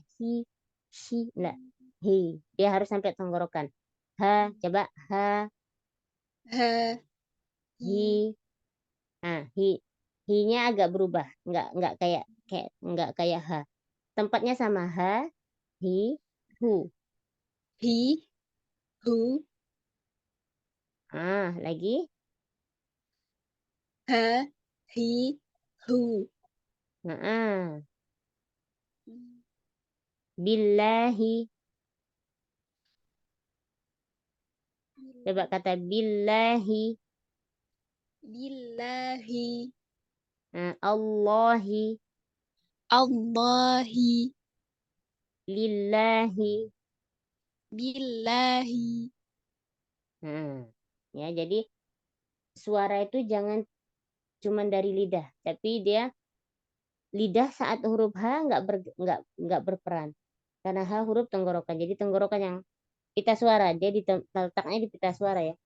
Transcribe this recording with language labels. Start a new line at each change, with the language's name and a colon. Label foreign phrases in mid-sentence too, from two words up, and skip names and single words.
Indonesian: Hi, enggak. Hi. Dia harus sampai tenggorokan. H, coba H, Ha, hi. Hi. Hi-nya agak berubah. Enggak kayak H. Tempatnya sama H, hi, hu. hi, hu, Lagi. ha, hi, hu. Billahi. Coba kata billahi. Billahi, Allahi. Allahi, Lillahi. billahi. Ya, jadi suara itu jangan cuma dari lidah, tapi dia lidah saat huruf H nggak berperan. Karena H huruf tenggorokan. Jadi tenggorokan yang pita suara, dia letaknya di pita suara ya.